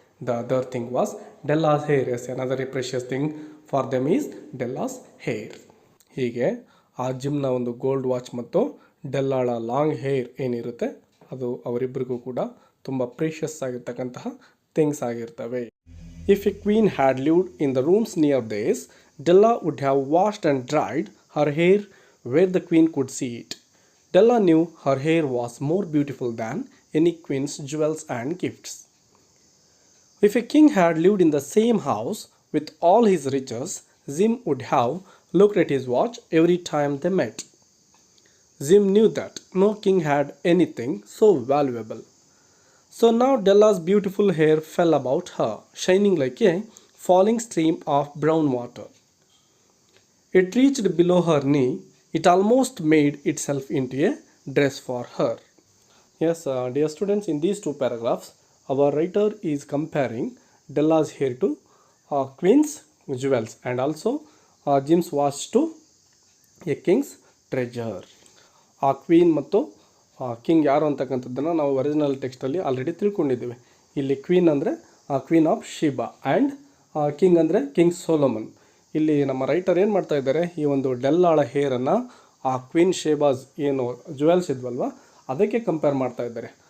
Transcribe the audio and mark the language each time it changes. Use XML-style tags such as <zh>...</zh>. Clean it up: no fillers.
<en>The other thing was Della's hair. Yes, another precious thing for them is Della's hair.</en> <kn>ಹೀಗೆ ಆ ಜಿಮ್ನ ಒಂದು gold watch ಮತ್ತು ಡೆಲ್ಲಾಳ long hair ಏನಿರುತ್ತೆ ಅದು ಅವರಿಬ್ಬರಿಗೂ ಕೂಡ ತುಂಬ ಪ್ರೀಷಿಯಸ್ ಆಗಿರ್ತಕ್ಕಂತಹ ಥಿಂಗ್ಸ್ ಆಗಿರ್ತವೆ.</kn> <en>If a queen had lived in the rooms near theirs, Della would have washed and dried her hair where the queen could see it. Della knew her hair was more beautiful than any queen's jewels and gifts. If a king had lived in the same house with all his riches, Jim would have looked at his watch every time they met. Jim knew that no king had anything so valuable. So now Della's beautiful hair fell about her, shining like a falling stream of brown water. It reached below her knee. It almost made itself into a dress for her. Yes, dear students, in these two paragraphs, our writer is comparing Della's hair to Queen's jewels and also Jim's watch to a king's treasure.</en> <kn>ಆ queen ಮತ್ತು king ಯಾರು ಅಂತಕ್ಕಂಥದ್ದನ್ನು ನಾವು original ಟೆಕ್ಸ್ಟಲ್ಲಿ already ತಿಳ್ಕೊಂಡಿದ್ದೀವಿ. ಇಲ್ಲಿ queen ಅಂದರೆ queen of Shiba and king ಅಂದರೆ king Solomon. ಇಲ್ಲಿ ನಮ್ಮ ರೈಟರ್ ಏನು ಮಾಡ್ತಾ ಇದ್ದಾರೆ, ಈ ಒಂದು ಡೆಲ್ಲಾಳ ಹೇರನ್ನು ಆ ಕ್ವೀನ್ ಶೇಬಾಸ್ ಏನು ಜುವೆಲ್ಸ್ ಇದ್ವಲ್ವ ಅದಕ್ಕೆ ಕಂಪೇರ್ ಮಾಡ್ತಾ ಇದ್ದಾರೆ.</kn>